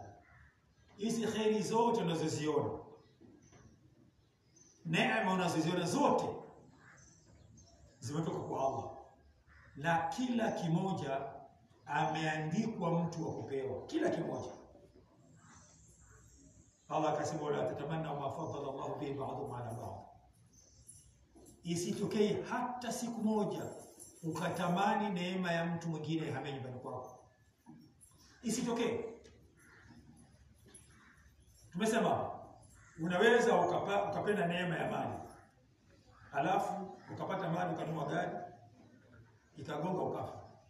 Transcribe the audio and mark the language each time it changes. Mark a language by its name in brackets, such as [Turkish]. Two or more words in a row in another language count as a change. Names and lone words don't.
[Swahili] Hizi khairi zote unazoziona, neema unazoziona zote zimetoka kwa Allah, na kila kimoja ameandikwa mtu wa kupewa, kila kimoja. Allah akasema [Arabic] ولا تتمنوا ما فضل الله به بعضهم على بعض. [Swahili] Isitokee hata siku moja ukatamani neema ya mtu mwingine hame nyumbani kwako. Isitokee. Tumesema unaweza ukapenda neema ya mali, alafu ukapata mali ukanunua gari ikagonga ukafa.